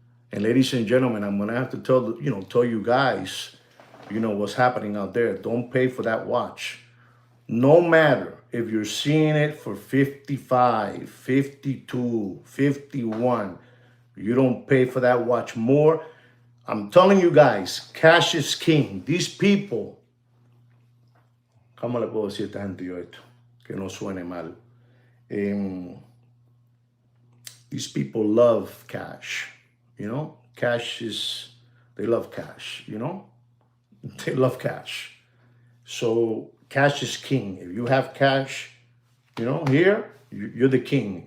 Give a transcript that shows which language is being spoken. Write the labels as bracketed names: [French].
[English] And ladies and gentlemen, I'm gonna have to tell you guys, you know what's happening out there. Don't pay for that watch. No matter if you're seeing it for 55, 52, 51, you don't pay for that watch more I'm telling you guys, cash is king. These people, [Spanish] ¿cómo le puedo decir a esta gente yo esto? Que no suene mal. [English] These people love cash, you know? Cash is, they love cash, you know? They love cash. So cash is king. If you have cash, you know, here, you're the king.